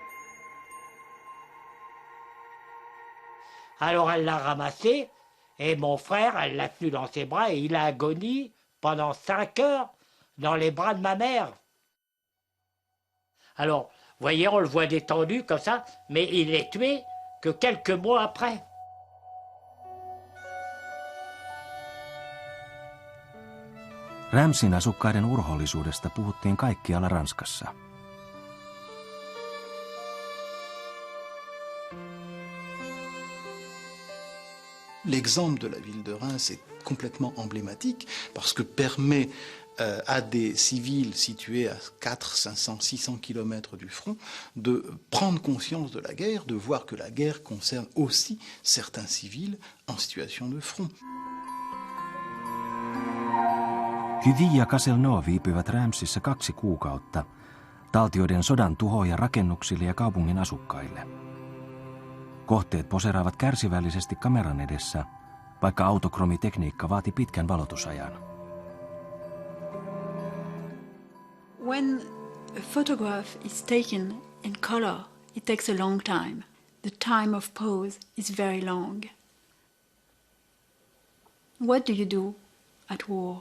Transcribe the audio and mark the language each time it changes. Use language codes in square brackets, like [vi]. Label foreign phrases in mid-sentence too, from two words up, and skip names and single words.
[fr] Alors elle l'a ramassé, et mon frère, elle l'a tenu dans ses bras, et il a agonisé pendant 5 heures dans les bras de ma mère. Alors, voyez, on le voit détendu comme ça, mais il est tué que quelques mois après. [fi] Ramsin asukkaiden urhoollisuudesta puhuttiin kaikkialla Ranskassa. [fr] L'exemple de la ville de Reims est complètement emblématique parce que permet à des civils situés à 400, 500, 600 km du front de prendre conscience de la guerre, de voir que la guerre concerne aussi certains civils en situation de front. [fi] Kuvia ja Castelnau viipyivät Ramsissa 2 kuukautta, taltioiden sodan tuhoja rakennuksille ja kaupungin asukkaille. Kohteet poseraavat kärsivällisesti kameran edessä, vaikka autokromitekniikka vaati pitkän valotusajan. [en] When a photograph is taken in color, it takes a long time. The time of pose is very long. What do you do at war?